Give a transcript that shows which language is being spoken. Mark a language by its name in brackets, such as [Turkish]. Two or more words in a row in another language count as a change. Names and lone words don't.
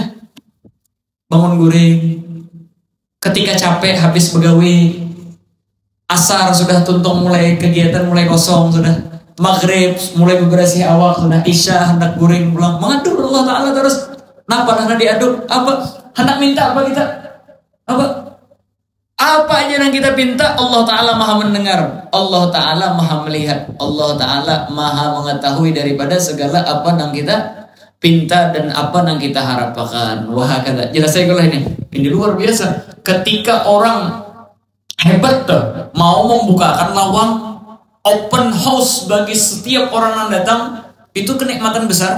[Banjar] Bangun guring, ketika capek habis begawi, asar sudah tuntung mulai kegiatan mulai kosong sudah, maghrib mulai bebersih awak sudah, isya hendak guring pulang mengadu Allah Ta'ala terus. Napa hendak diadu? Apa? Hendak minta apa kita? [Indonesian] Apa aja yang kita pinta, Allah Ta'ala Maha mendengar, Allah Ta'ala Maha melihat, Allah Ta'ala Maha mengetahui daripada segala apa yang kita pinta dan apa yang kita harapkan. Wah kata jelas saya kalau ini luar biasa. Ketika orang hebat tuh mau membukakan lawang [English] open house [Indonesian] bagi setiap orang yang datang, itu kenikmatan besar.